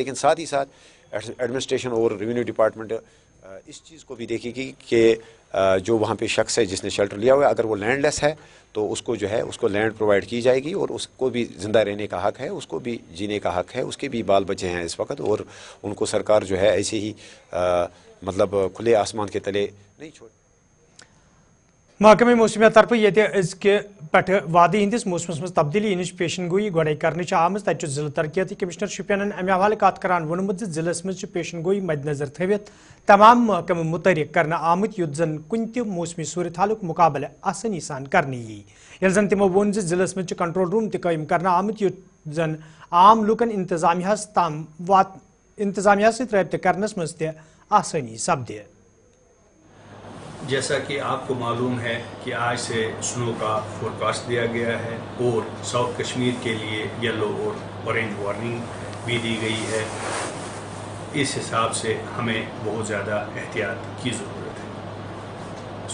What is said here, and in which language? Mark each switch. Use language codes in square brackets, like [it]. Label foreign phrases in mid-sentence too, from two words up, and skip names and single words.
[hi] लेकिन साथ ही साथ एडमिनिस्ट्रेशन और [en] revenue department [hi] इस चीज़ को भी देखेगी कि जो वहाँ पे शख्स है जिसने शेल्टर लिया हुआ है, अगर वो लैंडलेस है तो उसको जो है उसको [en] land provide [hi] की जाएगी और उसको भी ज़िंदा रहने का हक़ है, उसको भी जीने का हक़ है, उसके भी बाल बच्चे हैं इस वक्त और उनको सरकार जो है ऐसे ही मतलब खुले आसमान के तले नहीं छोड़। [ks] महकमे मौसमिया तरफ ये पे वादी हंदिस मौसमस मज तब्दीली इन पेशन गोई गई कर आम तक जिला तरक्याती कमिश्नर शुपियन अमे हवाले कत करान वोनमुत जिलस मज पेशन गोई मद्देनजर थवित तमाम महकमे मुतहरिक करना आमुत युत जन कुन त मौसमी सूरत हालुक मुकाबले आसानी सान करने यी यल जन तमो वोन जिलस मज [en] control room [ks] तयम करना आमुत युत जन आम लुकन इंतजामिया ताम इंतजामिया रब्ते करनस मज त आसानी सपदे। [hi] जैसा कि आपको मालूम है कि आज से स्नो का फोरकास्ट दिया गया है और साउथ कश्मीर के लिए येलो और [en] orange warning [hi] भी दी गई है। इस हिसाब से हमें बहुत ज़्यादा एहतियात की ज़रूरत है।